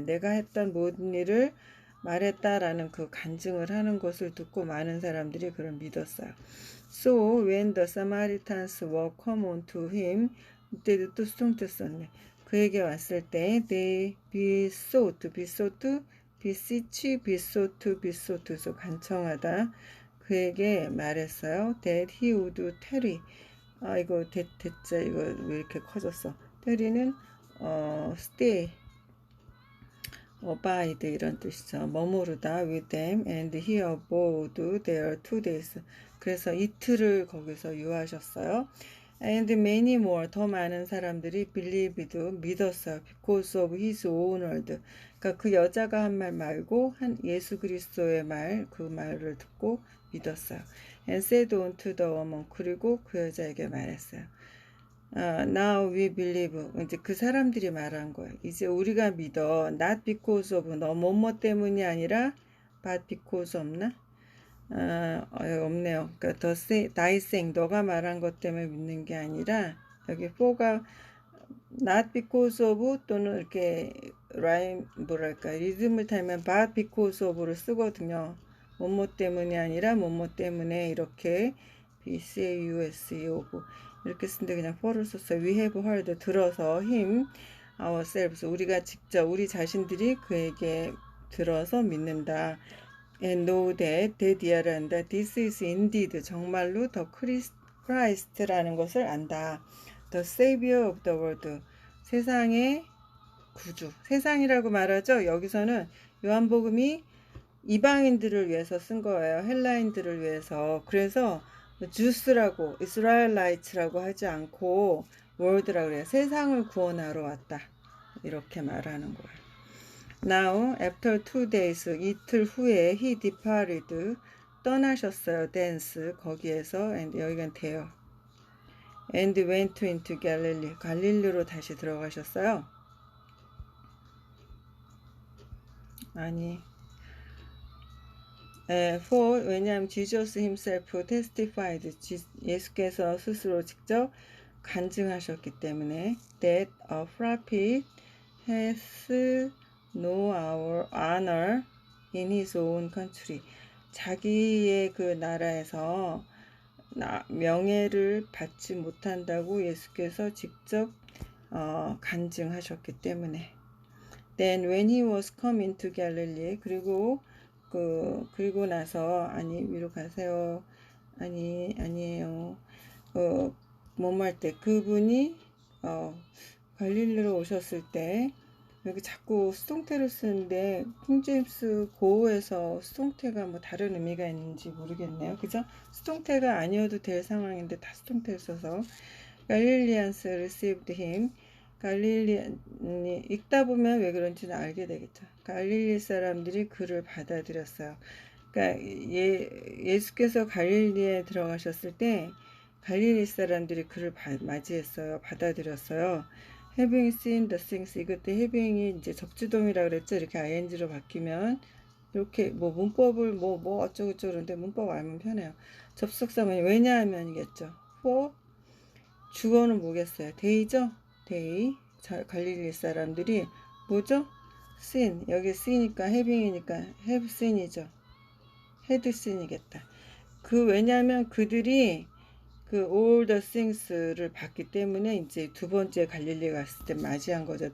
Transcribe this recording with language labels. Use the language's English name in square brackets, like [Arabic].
[Korean] 내가 했던 모든 일을 말했다라는 그 간증을 하는 것을 듣고 많은 사람들이 그를 믿었어요. [English] So when the Samaritans were come unto him, [Korean] 이때도 또 수동태 썼네. 그에게 왔을 때 [English] they besought, beseech, besought, [Korean] 간청하다. 그에게 말했어요. [English] That he would tarry. [Korean] 이거 대자 이거 왜 이렇게 커졌어? tarry는 stay, abide 이런 뜻이죠. 머무르다 [English] with them, and he abode there 2 days. [Korean] 그래서 이틀을 거기서 유하셨어요. [English] And many more, [Korean] 더 많은 사람들이 believed, 믿었어요. [English] Because of his own word. [Korean] 그러니까 그 여자가 한 말 말고 예수 그리스도의 말, 그 말을 듣고 믿었어요. [English] And said unto the woman, [Korean] 그리고 그 여자에게 말했어요. [English] Now we believe. [Korean] 이제 그 사람들이 말한 거예요. 이제 우리가 믿어. [English] Not because of, [Korean] 너 뭐뭐 때문이 아니라 [English] but because [Korean] 없나? 없네요. 그러니까 [English] thy saying, [Korean] 너가 말한 것 때문에 믿는 게 아니라, 여기 for가 [English] not because of [Korean] 또는 이렇게 라임 뭐랄까 리듬을 타면 [English] but because of [Korean] 를 쓰거든요. 뭐뭐 때문이 아니라 뭐뭐 때문에 이렇게 BCAUSE of 이렇게 쓴데 그냥 for를 썼어요. [English] We have heard, [Korean] 들어서 [English] him ourselves, [Korean] 우리가 직접 우리 자신들이 그에게 들어서 믿는다. [English] And know that 디아란다. This is indeed, [Korean] 정말로 [English] the Christ [Korean] 라는 것을 안다. [English] The Savior of the world, [Korean] 세상의 구주. 세상이라고 말하죠. 여기서는 요한복음이 이방인들을 위해서 쓴 거예요. 헬라인들을 위해서. 그래서 주스라고 이스라엘라이츠라고 하지 않고 월드라고 그래요. 세상을 구원하러 왔다, 이렇게 말하는 거예요. [English] Now after 2 days, [Korean] 이틀 후에 [English] he departed, [Korean] 떠나셨어요. thence, 거기에서, and 여기가 돼요. [English] And went into Galilee, [Korean] 갈릴리로 다시 들어가셨어요. 아니, for, 왜냐하면 [English] Jesus himself testified, [Korean] 예수께서 스스로 직접 간증하셨기 때문에, [English] that a prophet has no honor in his own country, [Korean] 자기의 그 나라에서 명예를 받지 못한다고 예수께서 직접 간증하셨기 때문에. [English] Then when he was coming to Galilee, [Korean] 그리고 나서, 위로 가세요. 아니에요. 뭐할 때, 그분이 갈릴리로 오셨을 때, 여기 자꾸 수동태를 쓰는데 킹제임스 고어에서 수동태가 뭐 다른 의미가 있는지 모르겠네요. 그죠? 수동태가 아니어도 될 상황인데 다 수동태를 써서. [English] 갈릴리안스 received him. [Korean] 갈릴리안이 읽다 보면 왜 그런지는 알게 되겠죠. 갈릴리 사람들이 그를 받아들였어요. 그러니까 예수께서 갈릴리에 들어가셨을 때 갈릴리 사람들이 그를 맞이했어요. 받아들였어요. [English] having seen the things, [Korean] 이것도 having이 이제 적주동이라 그랬죠. 이렇게 ing로 바뀌면 이렇게 뭐 문법을 뭐 어쩌고저쩌고 그러는데 문법 알면 편해요. 접속사문이 왜냐하면이겠죠. for, 주어는 뭐겠어요? day죠. day. 갈릴리 사람들이 뭐죠? seen, 여기 see니까 having이니까 have seen이죠. had seen이겠다. 왜냐하면 그들이 [English] all the things [Korean] 를 봤기 때문에 이제 두 번째 갈릴리 갔을 때 맞이한 거죠.